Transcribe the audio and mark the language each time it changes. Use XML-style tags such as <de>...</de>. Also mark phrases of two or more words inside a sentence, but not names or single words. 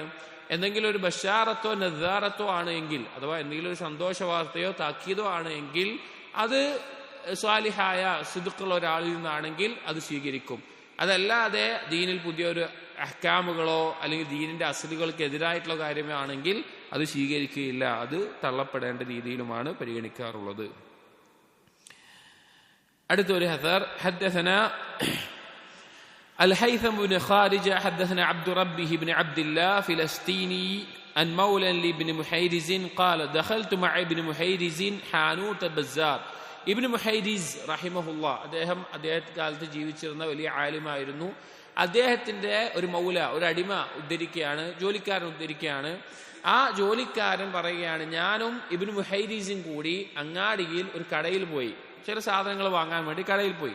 <ml>എന്തെങ്കിലും ഒരു ബഷാറത്തോ നദാറത്തോ ആണ് എങ്കിൽ, അഥവാ എന്തെങ്കിലും ഒരു സന്തോഷ വാർത്തയോ താക്കീതോ ആണ് എങ്കിൽ അത് സ്വാലിഹായ സിദ്ഖുള്ള ഒരാളിൽ നിന്നാണെങ്കിൽ അത് സ്വീകരിക്കും. അതല്ലാതെ ദീനിൽ പുതിയൊരു അഹ്കാമുകളോ അല്ലെങ്കിൽ ദീനിന്റെ അസ്ലുകൾക്ക് എതിരായിട്ടുള്ള കാര്യമാണെങ്കിൽ അത് സ്വീകരിക്കുകയില്ല, അത് തള്ളപ്പെടേണ്ട രീതിയിലുമാണ് പരിഗണിക്കാറുള്ളത്. അടുത്തൊരു ഹദർ,</ml> <ar>حدثنا الهيثم بن خارجة حدثنا عبد ربه بن عبد الله فلسطيني عن مولى لابن محيرز قال دخلت مع ابن محيرز حانوت بزار.</ar> <ml>ഇബ്നു മുഹൈരിസ് റഹിമഹുല്ലാ അദ്ദേഹത്തെ കാലത്ത് ജീവിച്ചിരുന്ന വലിയ ആലിമായിരുന്നു. അദ്ദേഹത്തിന്റെ ഒരു മൗല, ഒരു അടിമ ഉദ്ധരിക്കുകയാണ്, ജോലിക്കാരൻ ഉദ്ധരിക്കുകയാണ്. ആ ജോലിക്കാരൻ പറയുകയാണ്, ഞാനും ഇബ്നു മുഹൈരിസും കൂടി അങ്ങാടിയിൽ ഒരു കടയിൽ പോയി, ചില സാധനങ്ങൾ വാങ്ങാൻ വേണ്ടി കടയിൽ പോയി.</ml>